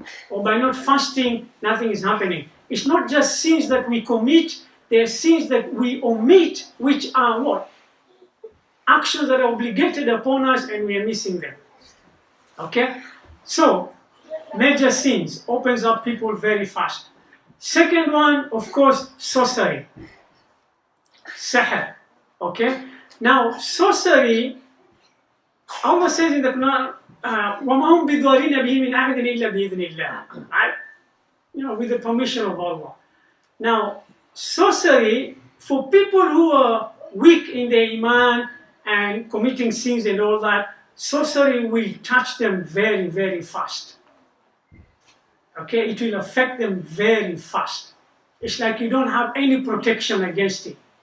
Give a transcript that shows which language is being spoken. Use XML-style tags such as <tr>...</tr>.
<en>or by not fasting, nothing is happening. It's not just sins that we commit, there are sins that we omit, which are what? Actions that are obligated upon us and we are missing them. Okay? So, major sins opens up people very fast. Second one, of course, sorcery. Sihr. Okay? Now, sorcery, Allah says in the Quran,</en> <ar>وَمَا هُمْ بِضَارِينَ بِهِ مِنْ أَحَدٍ إِلَّا بِإِذْنِ اللَّهِ.</ar> <en>Right? You know, with the permission of Allah. Now, sorcery, for people who are weak in their iman and committing sins and all that, sorcery will touch them very, very fast. Okay, it will affect them very fast. It's like you don't have any protection against it.</en>